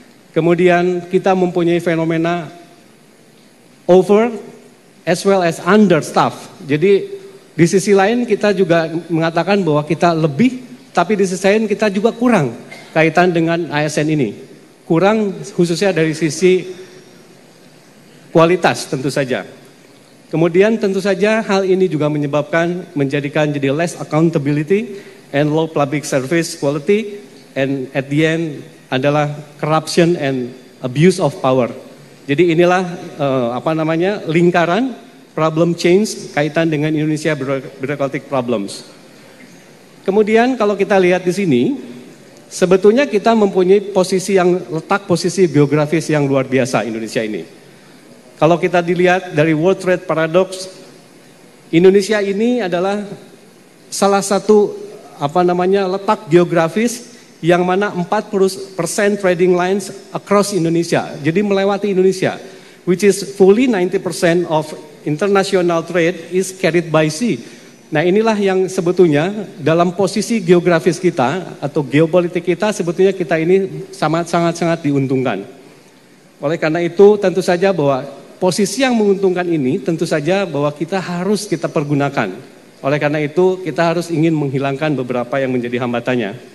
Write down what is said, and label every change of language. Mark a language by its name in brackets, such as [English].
[Indonesian] Kemudian kita mempunyai fenomena [English] over as well as understaff. [Indonesian] Jadi di sisi lain kita juga mengatakan bahwa kita lebih, tapi di sisi lain kita juga kurang kaitan dengan ASN ini. Kurang khususnya dari sisi kualitas tentu saja. Kemudian tentu saja hal ini juga menjadikan jadi [English] less accountability and low public service quality, and at the end [Indonesian] adalah [English] corruption and abuse of power. [Indonesian] Jadi inilah lingkaran problem change kaitan dengan Indonesia bureaucratic problems. Kemudian kalau kita lihat di sini, sebetulnya kita mempunyai letak posisi geografis yang luar biasa Indonesia ini. Kalau kita dilihat dari World Trade Paradox, Indonesia ini adalah salah satu letak geografis yang mana 40% [English] trading lines across Indonesia. [Indonesian] Jadi melewati Indonesia, [English] which is fully 90% of international trade is carried by sea. [Indonesian] Nah inilah yang sebetulnya dalam posisi geografis kita atau geopolitik kita, sebetulnya kita ini sangat-sangat diuntungkan. Oleh karena itu tentu saja bahwa posisi yang menguntungkan ini tentu saja bahwa kita pergunakan. Oleh karena itu kita harus ingin menghilangkan beberapa yang menjadi hambatannya.